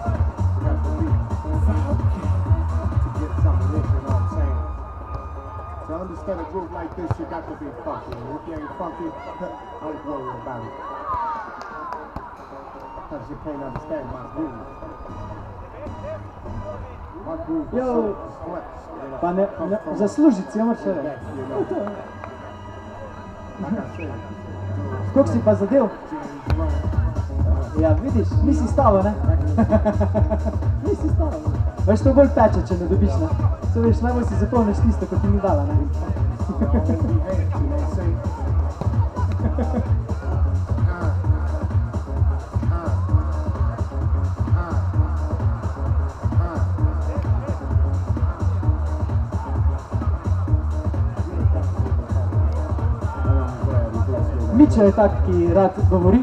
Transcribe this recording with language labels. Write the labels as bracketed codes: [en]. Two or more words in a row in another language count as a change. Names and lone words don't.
[en] You got to be funky to get some of this, you know what I'm saying? To understand a groove like this, you got to be funky. And if you ain't funky, don't worry about it. Because you can't understand my groove. My groove is Yo. so complex, you know. [sl] Pa ne, [en] Comes from [sl] zaslužiti si, moraš reči. [en] that, you know. Like I said, [sl] Koliko si pa zadev? [en] James Brown. [sl] Ja, vidiš, nisi stalo, ne? Nisi stalo. Veš, to bolj peče, če ne dobiš, ne? Se veš, najbolj si zapomniš tisto, ko ti ni dala, ne? [en] You know, when we had, you know what I'm saying? [sl] Mičo je tak, ki rad govori.